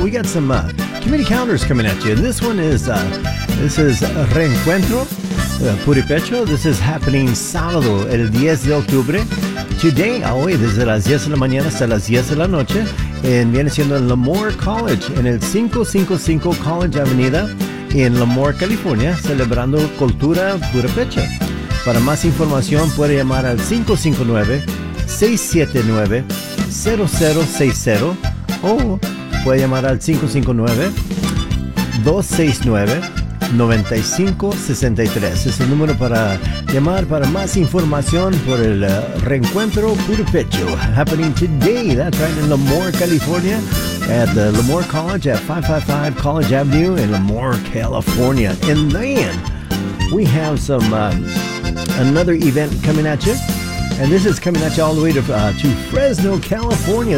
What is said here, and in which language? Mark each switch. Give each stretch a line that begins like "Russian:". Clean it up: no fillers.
English: We got some community calendars coming at you. This one is, Reencuentro Puripecho. This is happening
Spanish: sábado, el 10 de octubre. Today, hoy, desde las 10 de la mañana hasta las 10 de la noche, en, viene siendo en Lemoore College, en el 555 College Avenida, en Lemoore, California, celebrando Cultura Purépecha. Para más información, puede llamar al 559-679-0060 o puede llamar al 559-269-9563. Es el número para llamar para más información por el Reencuentro Purépecho
English: happening today. That's right in Lemoore, California, at the Lemoore College at 555 College Avenue in Lemoore, California. And then we have some another event coming at you, and this is coming at you all the way to Fresno, California.